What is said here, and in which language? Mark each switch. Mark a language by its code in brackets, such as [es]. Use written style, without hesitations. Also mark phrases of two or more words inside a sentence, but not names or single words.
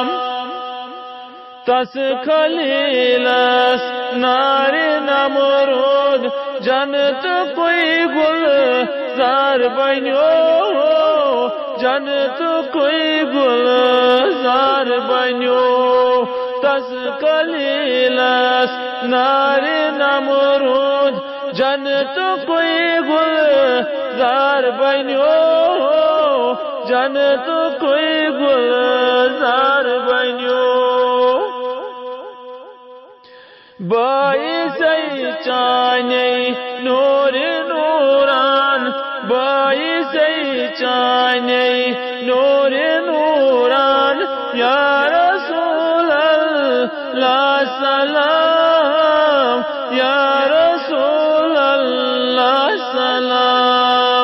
[ks] तस खलीलस नारी नमरूद जन्नत कोई गुलजार बन्यो जन्नत कोई गुलजार बन्यो। तस खलीलस नारी नमरूद जन्नत कोई गुलजार बन्यो जन्नत कोई गुलजार बन्यो। बाइसे चाने नूर नूरान बाइसे चाने नूर नूरान [ar] يا رسول الله سلام يا رسول الله سلام.